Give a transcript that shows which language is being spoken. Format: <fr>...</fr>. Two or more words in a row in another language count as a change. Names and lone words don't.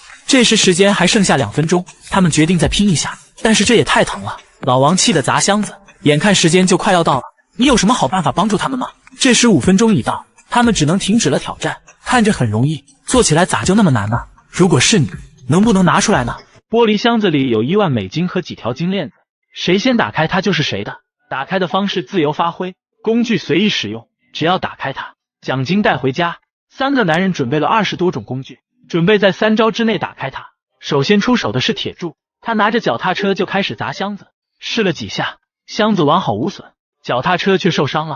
<zh>這時時間還剩下2分鐘，他們決定再拼一下，但是這也太疼了。老王氣得砸箱子，眼看時間就快要到了，你有什麼好辦法幫助他們嗎？這時5分鐘已到，他們只能停止了挑戰。看着很容易，做起來咋就那麼难呢？如果是你，能不能拿出來呢？玻璃箱子里有1 萬美金和幾條金鏈子，誰先打開它就是誰的。打開的方式自由發揮，工具隨意使用，只要打開它，獎金帶回家。3個男人準備了20多種工具，準備在3招之內打開它。首先出手的是鐵柱，他拿着腳踏車就開始砸箱子，試了幾下，箱子完好無損，腳踏車卻受傷了。</zh>